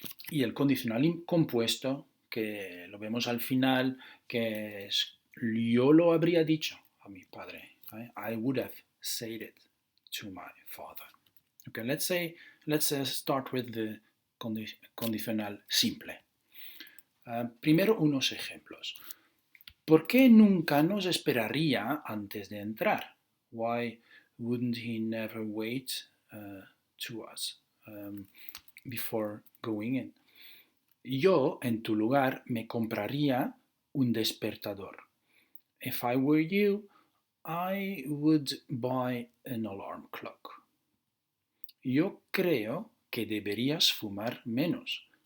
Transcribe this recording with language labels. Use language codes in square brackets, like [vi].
[es] Y el condicional compuesto, que lo vemos al final, que es yo lo habría dicho a mi padre. [en] I would have said it to my father. Okay, let's start with the condicional simple. [es] Primero unos ejemplos. ¿Por qué nunca nos esperaría antes de entrar? [en] Why wouldn't he never wait to us before going in? [es] Yo, en tu lugar, me compraría un despertador. [en] If I were you, I would buy an alarm clock. [es] Yo creo que deberías fumar menos.